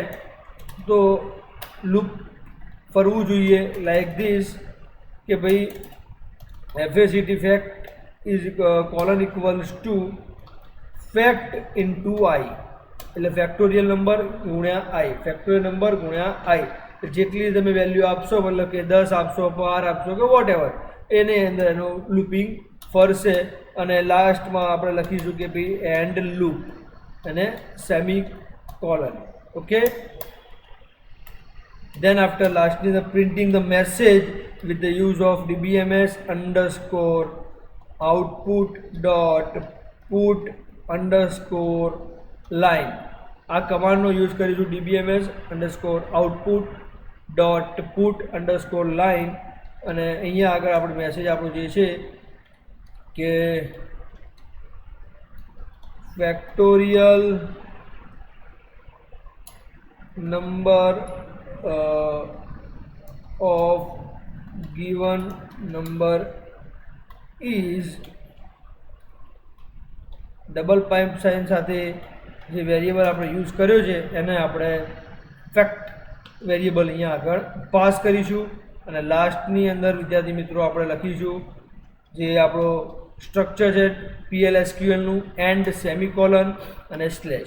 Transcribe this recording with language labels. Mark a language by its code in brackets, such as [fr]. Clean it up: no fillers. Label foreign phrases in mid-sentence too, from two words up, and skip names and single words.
[gu] તો લૂપ ફરવું જોઈએ [en] like this [gu] કે ભાઈ [en] FACT fact is colon equals to fact into I, [gu] એટલે [en] factorial number [gu] ગુણ્યા આઈ, [en] factorial number [gu] ગુણ્યા આઈ. જેટલી તમે વેલ્યુ આપશો, મતલબ કે 10 આપશો, 12 આપશો કે [en] whatever, [gu] એની અંદર એનું લૂપિંગ ફરશે. અને લાસ્ટમાં આપણે લખીશું કે ભાઈ [en] end loop [gu] અને [en] semi colon, okay. Then after lastly the printing the message with the use of dbms underscore output dot put underscore line. [gu] આ કમાન્ડનો યુઝ કરીશું [en] dbms underscore output dot put underscore line. [gu] અને અહીંયા આગળ આપણો મેસેજ આપણો જે છે કે [en] factorial number of given number is double pipe sign [gu] સાથે જે વેરિયેબલ આપણે યુઝ કર્યો છે એને આપણે [en] fact variable [gu] અહીંયા આગળ પાસ કરીશું. અને લાસ્ટની અંદર વિદ્યાર્થી મિત્રો આપણે લખીશું જે આપણો સ્ટ્રક્ચર છે PL/SQLનું, [en] end semicolon [gu] અને સ્લેશ.